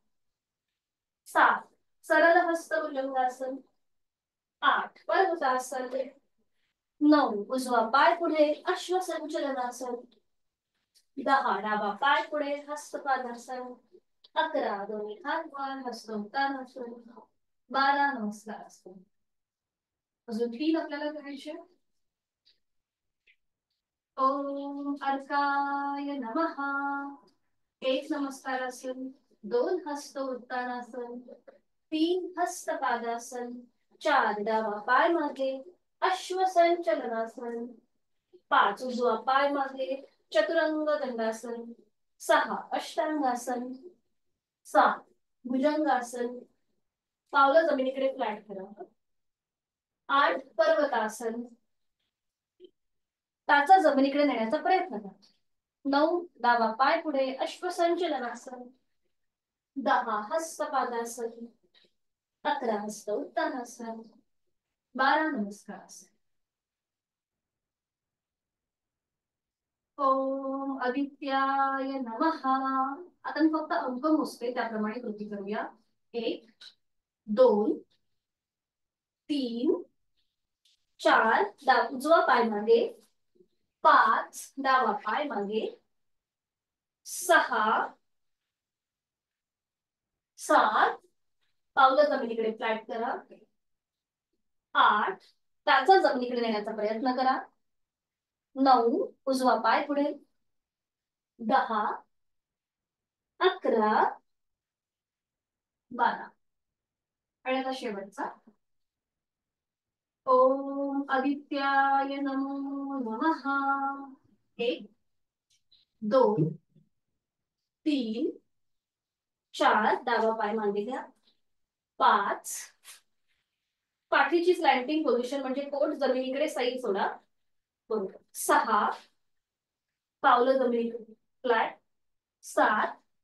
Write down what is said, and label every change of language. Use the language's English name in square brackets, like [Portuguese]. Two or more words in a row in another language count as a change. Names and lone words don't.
[Marathi] 7 सरळ हस्त भुजंगासन, 8 पर्वतासन, 9 उजवा पाय पुढे अश्व संचलनासन, 10 डावा पाय पुढे हस्तपादासन, 11 दोन्ही हात वर हस्त उत्तानासन, 12 नमस्कारासन. अजून 3 आपल्याला करायचे. [Sanskrit] ओम अर्काय नमः. [Marathi] 1 नमस्कारासन, 2 हस्त उत्तानासन, 3 हस्त पादासन, 4 डावा पाय मागे अश्व संचलनासन, 5 उजवा पाय मागे चतुरंग दंडासन, 6 अष्टांगासन, 7 भुजंगासन, पावलं जमिनीकडे फ्लॅट करा, 8 पर्वतासन, टाचा जमिनीकडे नेण्याचा प्रयत्न करा, 9 डावा पाय पुढे अश्वसंचलनासन, 10 हस्तपादासन, 11 हस्त उत्तानासन, 12 नमस्कारासन. [Sanskrit] ओम आदित्याय नमः. [Marathi] आता मी फक्त अंक मोजते, त्याप्रमाणे कृती करूया. 1 2 3 4 उजवा पाय मागे, 5 डावा पाय मागे, 6 7 पावलं जमिनीकडे फ्लॅट करा, 8 टाचा जमिनीकडे नेण्याचा प्रयत्न करा, 9 उजवा पाय पुढे, 10 11 12 आणि आता शेवटचा. [Sanskrit] ओम आदित्याय नमो नमः. [Marathi] 1 2 3 4 डावा पाय मागे घ्या, 5 पाठीची [English] slanting position [Marathi] म्हणजे पोट जमिनीकडे सैल सोडा, बरोबर, 6 पावलं जमिनीकडे फ्लॅट, 7